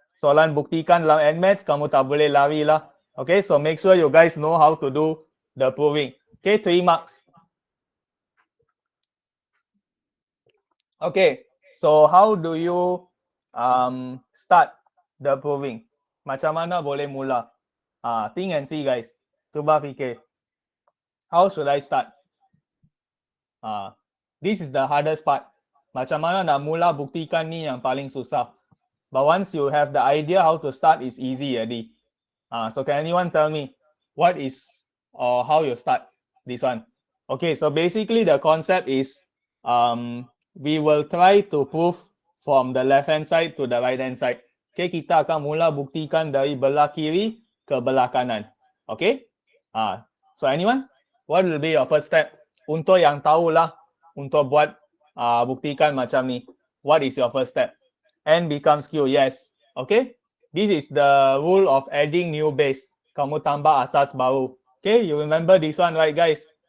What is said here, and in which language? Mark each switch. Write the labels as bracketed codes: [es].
[ms] Soalan buktikan dalam NMATS, kamu tak boleh lari lah. [en] Okay, so make sure you guys know how to do the proving. Okay, 3 marks. Okay, so how do you start the proving? [ms] Macam mana boleh mula? [en] Think and see guys. [ms] Cuba fikir. [en] How should I start? This is the hardest part. [ms] Macam mana nak mula buktikan ni yang paling susah. [en] But once you have the idea how to start, it's easy already. So can anyone tell me what is or how you start this one? Okay, so basically the concept is we will try to prove from the left hand side to the right hand side. [ms] Okay, kita akan mula buktikan dari belah kiri ke belah kanan. [en] Okay, so anyone, what will be your first step? [ms] Untuk yang tahulah untuk buat buktikan macam ni, [en] what is your first step? N becomes Q, yes. Okay, this is the rule of adding new base. [ms] Kamu tambah asas baru. [en] Okay, you remember this one, right guys?